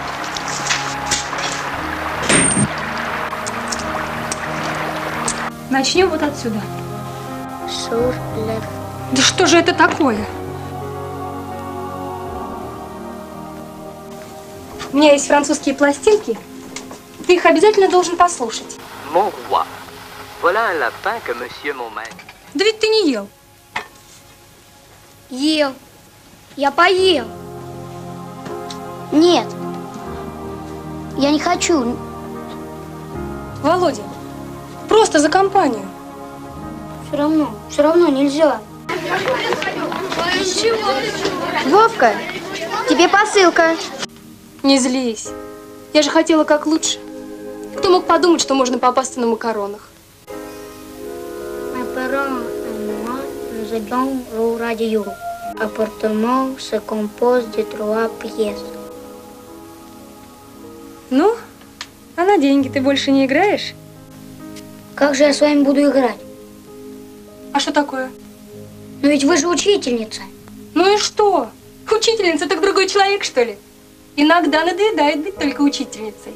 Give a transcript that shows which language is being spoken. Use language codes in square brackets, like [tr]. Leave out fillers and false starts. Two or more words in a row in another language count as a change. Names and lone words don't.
[ru] Начнем вот отсюда. Сур-лев. Да что же это такое? У меня есть французские пластинки. Ты их обязательно должен послушать. [fr] Mon roi, voilà un lapin que monsieur mon maître. [ru] Да ведь ты не ел. Ел. Я поел. Нет. Я не хочу. Володя, просто за компанию. Все равно нельзя. Вовка, тебе посылка. Не злись. Я же хотела как лучше. Кто мог подумать, что можно попасться на макаронах? [fr] Mes parents et moi, nous allions au radio. Appartement se compose de 3 pièces. [ru] Ну, а на деньги ты больше не играешь? Как же я с вами буду играть? А что такое? Но ведь вы же учительница. Ну и что? Учительница так другой человек, что ли? Иногда надоедает быть только учительницей.